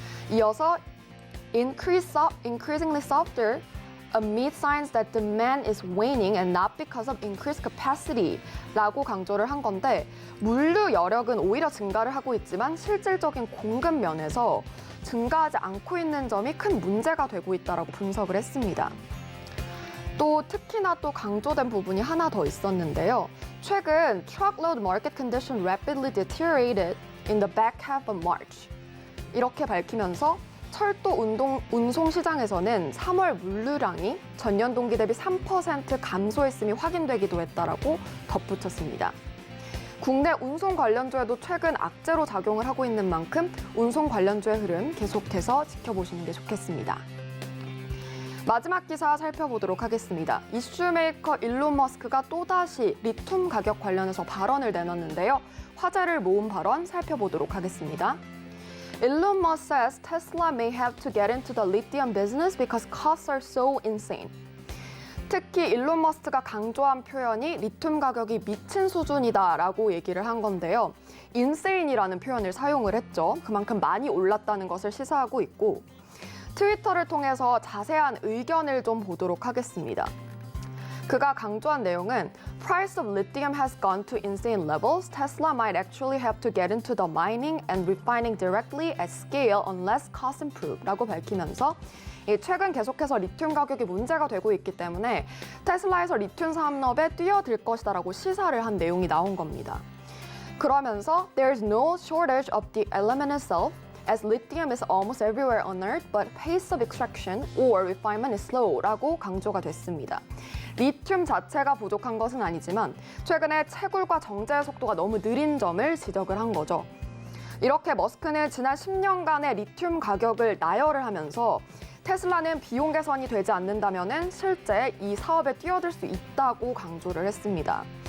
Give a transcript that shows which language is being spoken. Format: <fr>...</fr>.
<ko>이어서</ko> <en>increasingly softer amid signs that demand is waning and not because of increased capacity</en> <ko>라고 강조를 한 건데 물류 여력은 오히려 증가를 하고 있지만 실질적인 공급 면에서 증가하지 않고 있는 점이 큰 문제가 되고 있다라고 분석을 했습니다. 또 특히나 또 강조된 부분이 하나 더 있었는데요. 최근</ko> <en>truckload market condition rapidly deteriorated in the back half of March.</en> <ko>이렇게 밝히면서 철도 운송 시장에서는 3월 물류량이 전년 동기 대비 3% 감소했음이 확인되기도 했다라고 덧붙였습니다. 국내 운송 관련주에도 최근 악재로 작용을 하고 있는 만큼 운송 관련주의 흐름 계속해서 지켜보시는 게 좋겠습니다. 마지막 기사 살펴보도록 하겠습니다. 이슈메이커 일론 머스크가 또다시 리튬 가격 관련해서 발언을 내놨는데요. 화제를 모은 발언 살펴보도록 하겠습니다.</ko> <en>Elon Musk says Tesla may have to get into the lithium business because costs are so insane.</en> <ko>특히 일론 머스크가 강조한 표현이 리튬 가격이 미친 수준이다라고 얘기를 한 건데요. insane이라는 표현을 사용을 했죠. 그만큼 많이 올랐다는 것을 시사하고 있고 트위터를 통해서 자세한 의견을 좀 보도록 하겠습니다. 그가 강조한 내용은</ko> <en>Price of lithium has gone to insane levels. Tesla might actually have to get into the mining and refining directly at scale unless costs improve</en> <ko>라고 밝히면서 최근 계속해서 리튬 가격이 문제가 되고 있기 때문에 테슬라에서 리튬 산업에 뛰어들 것이다라고 시사를 한 내용이 나온 겁니다. 그러면서</ko> <en>there's no shortage of the element itself, as lithium is almost everywhere on Earth, but pace of extraction or refinement is slow라고</en> <ko>강조가 됐습니다. 리튬 자체가 부족한 것은 아니지만 최근에 채굴과 정제 속도가 너무 느린 점을 지적을 한 거죠. 이렇게 머스크는 지난 10년간의 리튬 가격을 나열을 하면서 테슬라는 비용 개선이 되지 않는다면 실제 이 사업에 뛰어들 수 있다고 강조를 했습니다.</ko>